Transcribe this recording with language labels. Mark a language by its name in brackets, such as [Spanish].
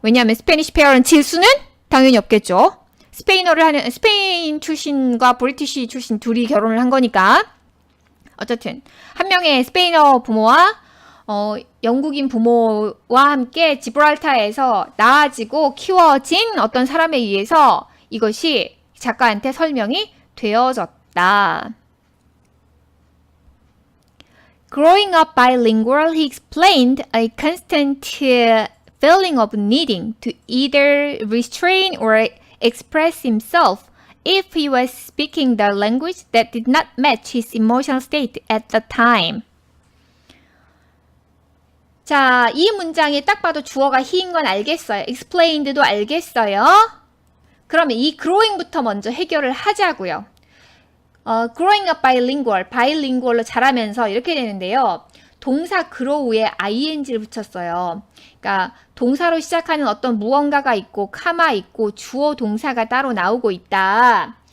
[Korean] 왜냐하면 [English] Spanish parent [Korean] 일 수는 당연히 없겠죠. 스페인어를 하는 스페인 출신과 브리티시 출신 둘이 결혼을 한 거니까 어쨌든 한 명의 스페인어 부모와 영국인 부모와 함께 지브랄타에서 낳아지고 키워진 어떤 사람에 의해서 이것이 작가한테 설명이 되어졌다. [English] Growing up bilingual, he explained a constant feeling of needing to either restrain or express himself if he was speaking the language that did not match his emotional state at the time. [Korean] 자, 이 문장에 딱 봐도 주어가 he인 건 알겠어요. explained도 알겠어요. 그러면 이 growing부터 먼저 해결을 하자고요. [English] growing up bilingual, [Korean] bilingual로 자라면서 이렇게 되는데요. 동사 grow에 ing를 붙였어요. 그러니까 동사로 시작하는 어떤 무언가가 있고 카마 있고 주어 동사가 따로 나오고 있다.